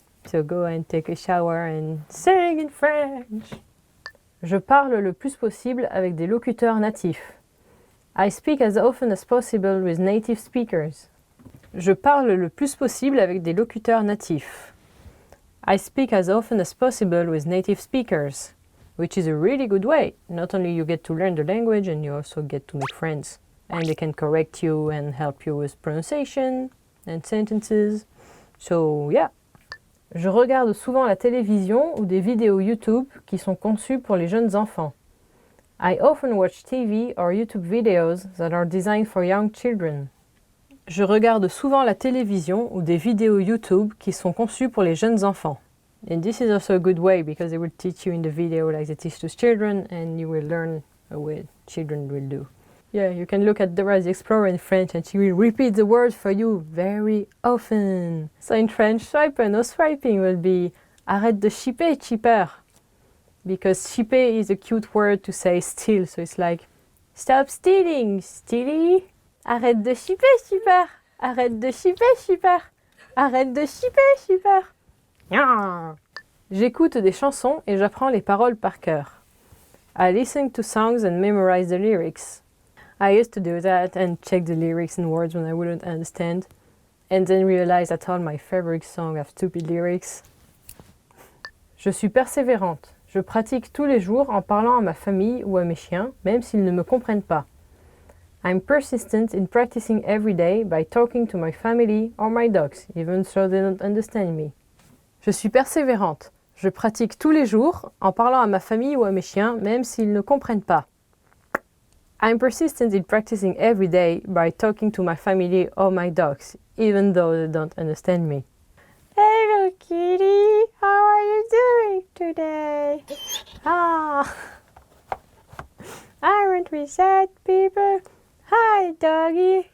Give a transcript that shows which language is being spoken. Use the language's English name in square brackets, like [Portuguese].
[English] So go and take a shower and sing in French. [French] Je parle le plus possible avec des locuteurs natifs. [English] I speak as often as possible with native speakers. [French] Je parle le plus possible avec des locuteurs natifs. [English] I speak as often as possible with native speakers, which is a really good way. Not only you get to learn the language and you also get to make friends. And they can correct you and help you with pronunciation and sentences. So yeah. [French] Je regarde souvent la télévision ou des vidéos YouTube qui sont conçues pour les jeunes enfants. [English] I often watch TV or YouTube videos that are designed for young children. [French] Je regarde souvent la télévision ou des vidéos YouTube qui sont conçues pour les jeunes enfants. [English] And this is also a good way because they will teach you in the video like they teach to children and you will learn a way children will do. Yeah, you can look at Dora the Explorer in French and she will repeat the word for you very often. So in French, swipen or swiping will be [French] arrête de chipper, chipper. [English] Because chipper is a cute word to say steal. So it's like, stop stealing, stealy. [French] Arrête de chipper, chipper. Arrête de chipper, chipper. Arrête de chipper, chipper. J'écoute des chansons et j'apprends les paroles par cœur. [English] I listen to songs and memorize the lyrics. I used to do that and check the lyrics and words when I wouldn't understand, and then realize that all my favorite songs have stupid lyrics. [French] Je suis persévérante. Je pratique tous les jours en parlant à ma famille ou à mes chiens, même s'ils ne me comprennent pas. [English] I'm persistent in practicing every day by talking to my family or my dogs, even though they don't understand me. [French] Je suis persévérante. Je pratique tous les jours en parlant à ma famille ou à mes chiens, même s'ils ne comprennent pas. [English] I'm persistent in practicing every day by talking to my family or my dogs, even though they don't understand me. Hello, kitty. How are you doing today? Aren't we sad people? Hi, doggy.